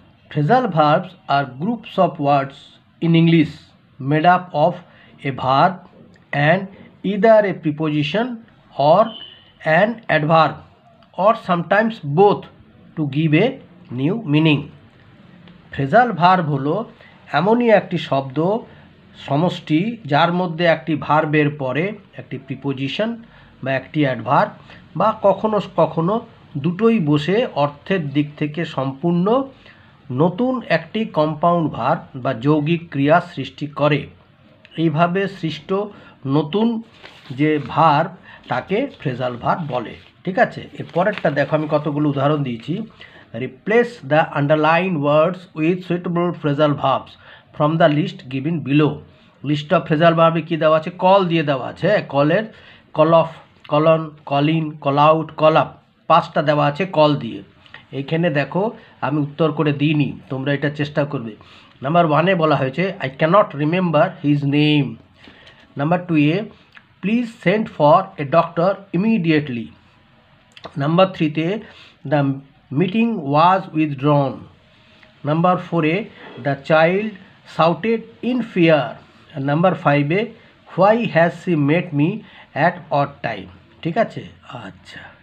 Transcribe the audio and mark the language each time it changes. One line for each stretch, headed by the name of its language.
English: Phrasal verbs are groups of words in English made up of a verb and either a preposition or an adverb or sometimes both to give a new meaning.
Bangla: Phrasal verb হলো এমনই একটি শব্দ সমষ্টি যার মধ্যে একটি ভার্বের পরে একটি প্রিপোজিশন বা একটি অ্যাডভার্ব বা কখনো কখনো দুটোই বসে অর্থের দিক থেকে সম্পূর্ণ নতুন একটি কম্পাউন্ড ভার্ব বা যৌগিক ক্রিয়া সৃষ্টি করে। এইভাবে সৃষ্ট নতুন যে ভার্ব তাকে ফ্রেজাল ভার্ব বলে। ঠিক আছে, এর পরেরটা দেখো, আমি কতগুলো উদাহরণ দিয়েছি।
English: Replace the underlined words with suitable phrasal verbs from the list given below. List of phrasal verb
Bangla: কি দেওয়া আছে? কল দিয়ে দেওয়া আছে। কলের call of, colon, call in, call out, call up, পাঁচটা দেওয়া আছে কল দিয়ে। এইখানে দেখো আমি উত্তর করে দিইনি, তোমরা এটা চেষ্টা করবে।
English: number ওয়ানে
Bangla: বলা হয়েছে
English: I cannot remember his name. Number টুয়ে please send for a doctor immediately. Number থ্রিতে the meeting was withdrawn. Number 4, the child shouted in fear. And number 5, why has she met me at odd time?
Bangla: ঠিক আছে, আচ্ছা